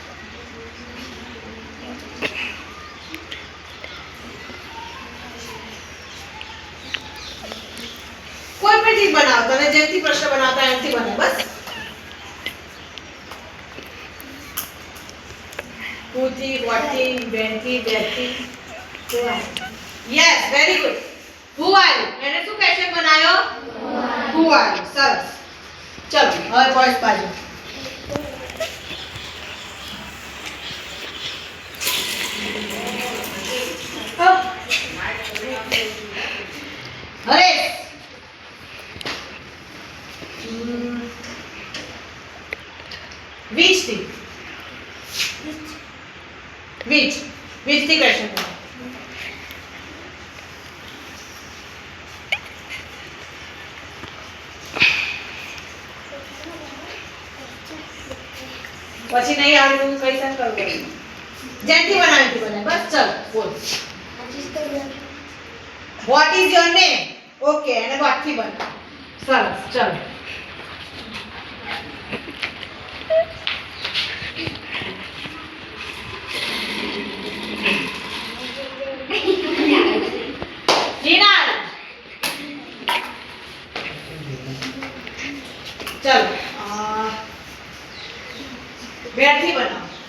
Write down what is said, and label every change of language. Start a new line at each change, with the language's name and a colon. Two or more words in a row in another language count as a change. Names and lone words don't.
Gujarati: કોઈ પણ ચીજ બનાવો, તમે જેમથી પ્રશ્ન બનાવતા એમથી બનાવો. બસ who થી, what થી, when થી, where થી.
English: Yes, very good. who are you?
Gujarati: એને શું ક્વેશ્ચન બનાવ્યો?
English: who are you?
Gujarati: સરસ. ચલો હવે બોયઝ બાજુ. હરેશ which થી which થી ક્વેશ્ચન બનાવો. પછી નહીં આવડતું કઈ સન કરવું. જેનથી બનાવી બને. બસ ચલ બોલ.
English: what is your name?
Gujarati: ઓકે અને what થી બનાવો. સરસ. ચલ હિનાલ ચલો where થી બનાવો.